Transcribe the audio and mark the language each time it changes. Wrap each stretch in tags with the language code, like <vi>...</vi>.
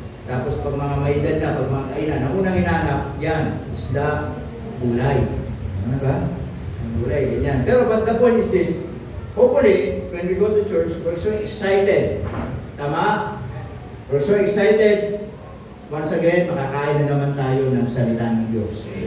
<tl>Tapos pag mga maedad na, pag mga kainan, ang unang hinahanap, yan, isda, gulay. Ano ba? Gulay, ganyan.</tl> <en>Pero but the point is this, hopefully, when we go to church, we're so excited.</en> <tl>Tama?</tl> <en>We're so excited. Once again,</en> <tl>makakain na naman tayo ng salita ng Diyos.</tl>